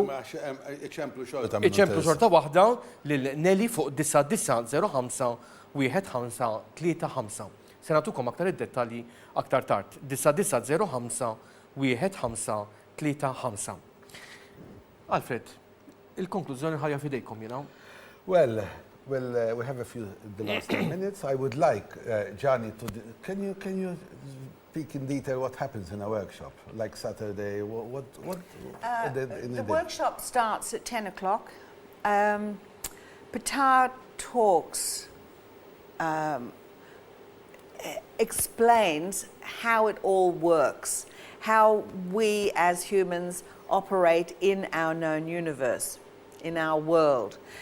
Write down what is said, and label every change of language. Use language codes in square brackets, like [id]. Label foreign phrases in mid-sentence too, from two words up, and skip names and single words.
[mt] Iċemplu xorta waħda lil Nelly fuq 9905 1535. Se nagħtukom aktar id-dettalji aktar tard. 9905 1535. Alfred, il-konklużjoni ħajja fidejkom jiena. [en] Well, we have the last 10 minutes. I would like Jani can you speak in detail what happens in a workshop, like Saturday? The workshop starts at 10 o'clock. Ptaħ talks, explains how it all works, how we as humans operate in our known universe, in our world.